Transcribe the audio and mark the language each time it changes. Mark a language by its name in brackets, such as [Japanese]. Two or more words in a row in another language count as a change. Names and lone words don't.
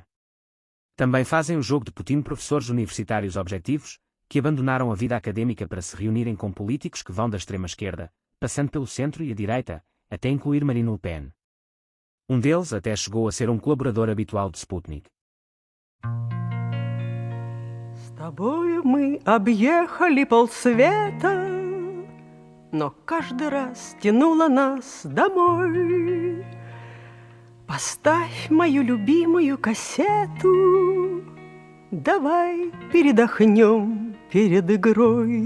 [Portuguese] Também fazem o jogo de Putin professores universitários objetivos, que abandonaram a vida académica para se reunirem com políticos que vão da extrema-esquerda, passando pelo centro e a direita, até incluir Marine Le Pen. Um deles até chegou a ser um colaborador habitual de Sputnik. [Russian] С тобою мы объехали полсвета, но каждый раз тянуло нас домой. Поставь мою любимую кассету, давай передохнем перед игрой.